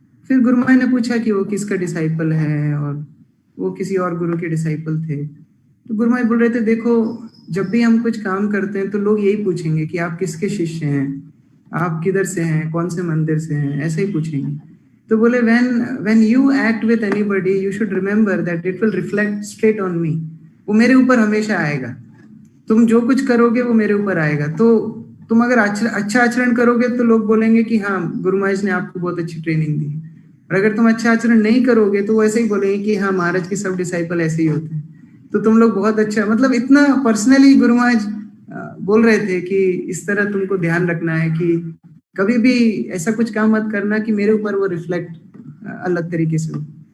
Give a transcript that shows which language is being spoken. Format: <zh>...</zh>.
<hi>फिर गुरु महाराज ने पूछा कि वो किसका डिसाइपल है, और वो किसी और गुरु के डिसाइपल थे। तो गुरु महाराज बोल रहे थे, देखो जब भी हम कुछ काम करते हैं तो लोग यही पूछेंगे कि आप किसके शिष्य हैं, आप किधर से हैं, कौन से मंदिर से हैं, ऐसे ही पूछेंगे। तो बोले</hi> <en>when you act with anybody you should remember that it will reflect straight on me।</en> <hi>वो मेरे ऊपर हमेशा आएगा, तुम जो कुछ करोगे वो मेरे ऊपर आएगा। तो तुम अगर अच्छा आचरण करोगे तो लोग बोलेंगे कि हाँ गुरु महाराज ने आपको बहुत अच्छी ट्रेनिंग दी, और अगर तुम अच्छा आचरण नहीं करोगे तो वो ऐसे ही बोलेंगे कि हाँ महाराज के सब डिसाइपल ऐसे ही होते हैं, तो तुम लोग बहुत अच्छा, मतलब इतना पर्सनली गुरु महाराज बोल रहे थे कि इस तरह तुमको ध्यान रखना है कि कभी भी ऐसा कुछ काम मत करना कि मेरे ऊपर वो रिफ्लेक्ट अलग तरीके से हो।</hi>